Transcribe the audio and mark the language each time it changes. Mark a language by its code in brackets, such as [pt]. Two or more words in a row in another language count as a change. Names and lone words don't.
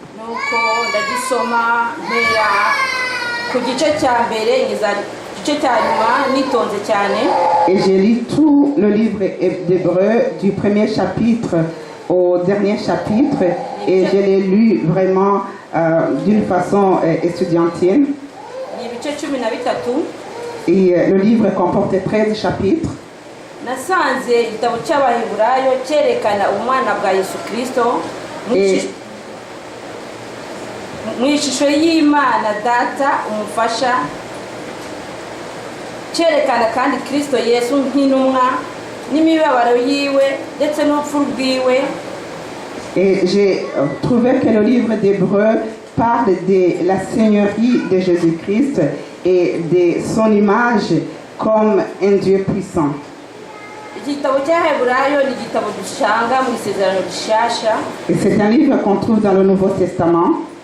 [fr] Et j'ai lu tout le livre d'Hébreux du premier chapitre au dernier chapitre, et je l'ai lu vraiment d'une façon étudiantine. Et le livre comporte 13 chapitres. Et [rn] mu ishusho y'Imana data umufasha, cyerekana kandi Kristo Yesu nk'intumwa n'imibabaro yiwe ndetse n'urupfu rwiwe. [fr] Et j'ai trouvé que le livre d'Hébreux parle de la seigneurie de Jésus-Christ et de son image comme un Dieu puissant. Et c'est un livre qu'on trouve dans le Nouveau Testament.